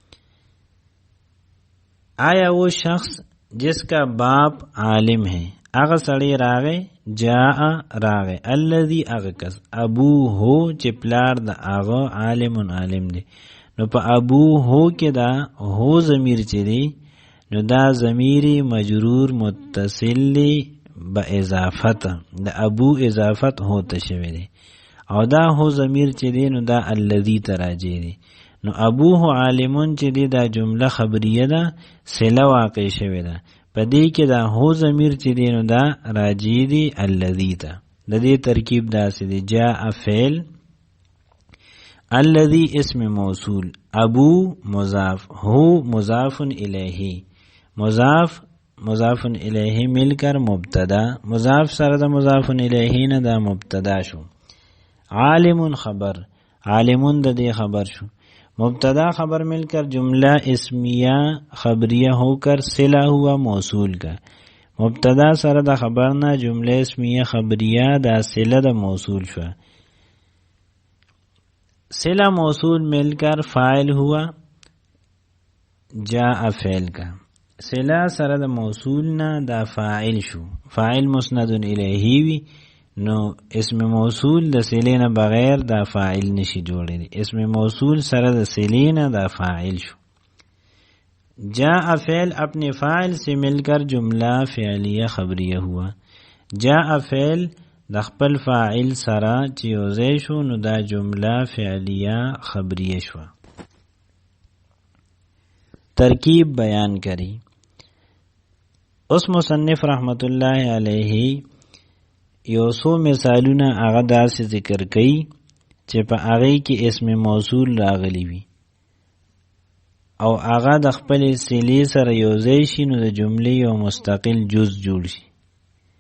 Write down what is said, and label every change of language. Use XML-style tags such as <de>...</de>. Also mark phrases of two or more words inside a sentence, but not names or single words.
<ur>آیا وہ شخص جس کا باپ عالم ہے،</ur> <ps>اغه سړی راغی، جاء راغی، الذی اغه کس،</ps> <ar>ابو هو</ar> <ps>چې پلار د اغه عالم عالم دی. نو په</ps> <ar>ابو هو</ar> <ps>کې دا هو ضمیر چې دی نو دا ضمیر مجرور متصل دی با اضافت، د ابو اضافت هو ته شوی دی، او دا هو ضمیر چې دی نو دا الذی تراجی دی. نو</ps> <ar>ابوه عالمون</ar> <ps>چې دی دا جمله خبریه ده صله واقع شوی ده، په دې کې دا هو ضمیر چې دی نو دا راجی دی الذی ته. د دې ترکیب داسې دی جاء فعل، الذی اسم موصول، ابو مضاف، هو مضاف الیه، مضاف الیه</ps> <ur>مل کر</ur> <ps>مبتدا، مضاف سره د مضاف الیه نه دا مبتدا شو. عالم خبر، عالمون د دې خبر شو.</ps> <ur>مبتدا خبر مل کر جملہ اسمیہ خبریہ ہو کر صلہ ہوا موصول کا.</ur> <ps>مبتدا سره د خبر نه جملہ اسمیہ خبریہ دا صلہ د موصول شو.</ps> <ur>صلہ موصول مل کر فاعل ہوا جاء فعل کا.</ur> <ps>صلہ سره د موصول نه دا فاعل شو، فاعل مسند الیہ وی، نو اسم موصول د صله نه بغیر دا فاعل نشي جوړی دی، اسم موصول سره د صله نه دا فاعل شو.</ps> <ur>جاء فعل اپنے فاعل سے مل کر جملہ فعلیہ خبریہ ہوا.</ur> <ps>جاء فعل د خپل فاعل سره چې یوځای شو نو دا جمله فعلیہ خبریہ شو. ترکیب بیان کری. اوس مصنف رحمت الله علیه یو څو مثالونه هغه داسې ذکر کړي چې په هغه کې اسم موصول راغلی وي او هغه د خپل صلې سره یوځای شي نو د جملې یو مستقل جز جوړ شي.</ps>